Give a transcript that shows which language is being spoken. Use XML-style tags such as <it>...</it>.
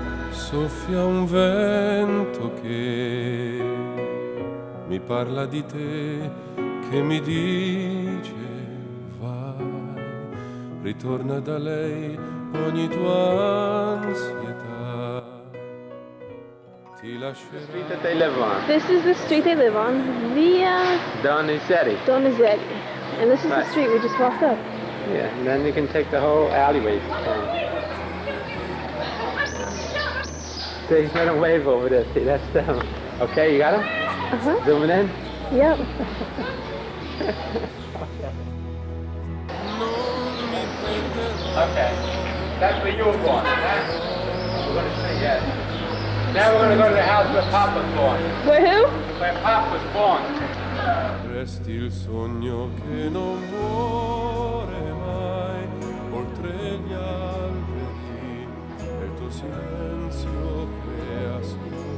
<it>soffia un vento che mi parla di te, che mi dice vai, ritorna da lei ogni tua ansietà, ti lascerà.</it> <en>The street that they live on. This is the street they live on, Via Donizetti. Donizetti. And this is the street we just walked up. Yeah, and then you can take the whole alleyway. See, he's gonna wave over there. See, that's them. Okay, you got him? Uh-huh. Zooming in? Yep. Okay. That's where you were born, huh? We're gonna see, yes. Now we're gonna go to the house where Pop was born. Where who? Where Pop was born.</en> <it>Resti il sogno che non muore mai, oltre gli alberi, è il tuo silenzio che ascolta.</it>